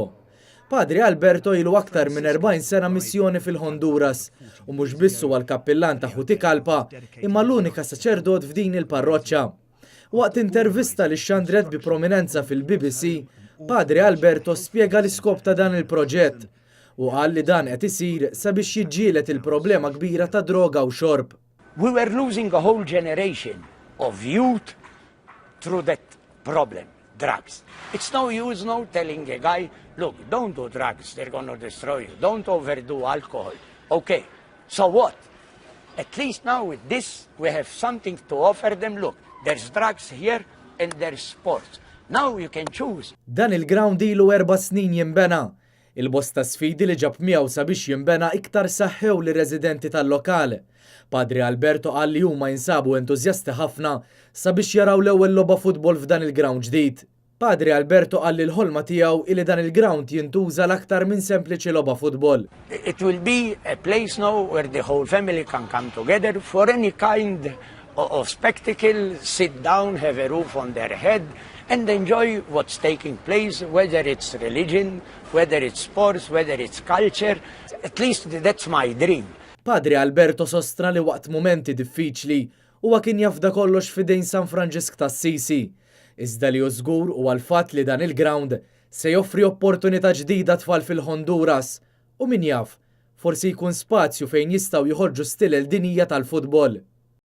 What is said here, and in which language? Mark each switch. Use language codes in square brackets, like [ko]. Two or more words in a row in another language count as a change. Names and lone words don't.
[mt] Padri Alberto ilu aktar minn 40 sena missjoni fil-Honduras u mhux biss huwa l-kappillan ta' Juticalpa imma l-unika saċerdot f'din il-parroċċa. Waqt intervista li xandret bi prominenza fil-BBC, Padri Alberto spjega l-iskop ta' dan il-proġett u qal li dan qed isir sabiex jiġġieled il-problema kbira ta' droga u xorb. [en] We were losing a whole generation of youth through that problem, drugs. It's no use now telling a guy, look, don't do drugs, they're going to destroy you. Don't overdo alcohol. Okay, so what? At least now with this, we have something to offer them. Look, there's drugs here and there's sports. Now you can choose. [mt] Dan il-ground ilu 4 snin jinbena. Il-bosta sfidi li ġab miegħu sabiex jinbena iktar saħħew li residenti tal-lokal. Padri Alberto qal li huma jinsabu entużjasti ħafna sabiex jaraw l-ewwel logħba futbol f'dan il-ground ġdid. Padri Alberto qal li l-ħolma tiegħu li dan il-ground jintuża l-aktar minn sempliċi logħba futbol. [en] It will be a place now where the whole family can come together for any kind of spectacle, sit down, have a roof on their head and enjoy what's taking place, whether it's religion, whether it's sports, whether it's culture. At least that's my dream. [mt] Padri Alberto sostra li waqt momenti diffiċli huwa kien jafda kollox fidejn San Franġisk tas-Sisi. Iżda li żgur huwa l-fatt li dan il-ground se joffri opportunità ġdida tfal fil-Honduras u min jaf, forsi jkun spazju fejn jistgħu jħorġu stil il-dinija tal-futbol.